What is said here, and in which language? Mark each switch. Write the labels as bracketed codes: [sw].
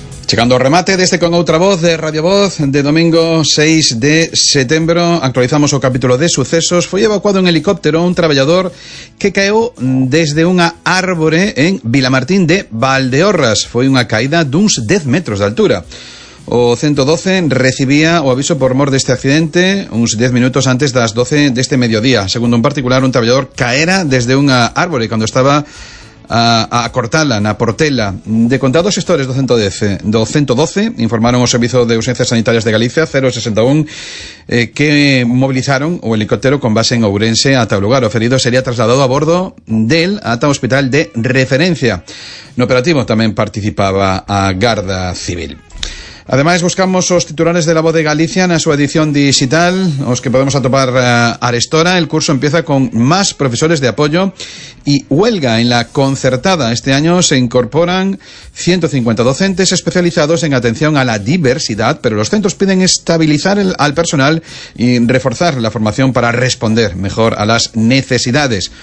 [gl] Llegando a remate de este con otra voz de Radio Voz de domingo 6 de septiembre, actualizamos o capítulo de sucesos. Foi evacuado en helicóptero un traballador que caeu desde unha árbore en Vilamartín de Valdeorras. Foi unha caída duns 10 metros de altura. O 112 recibía o aviso por mor deste accidente uns 10 minutos antes das 12 deste mediodía. Segundo un particular, un traballador caera desde unha árbore cando estaba a cortala, na portela. De contados xestores do 110, do 112, informaron o Servizo de Urxencias Sanitarias de Galicia, 061, que mobilizaron o helicóptero con base en Ourense ata o lugar. O ferido sería trasladado a bordo del ata o hospital de referencia. No operativo tamén participaba a Garda Civil. Ademais, buscamos os titulares de La Voz de Galicia na súa edición digital, os que podemos atopar arestora. [es] El curso empieza con más profesores de apoyo y huelga en la concertada. Este año se incorporan 150 docentes especializados en atención a la diversidad, pero los centros piden estabilizar al personal y reforzar la formación para responder mejor a las necesidades.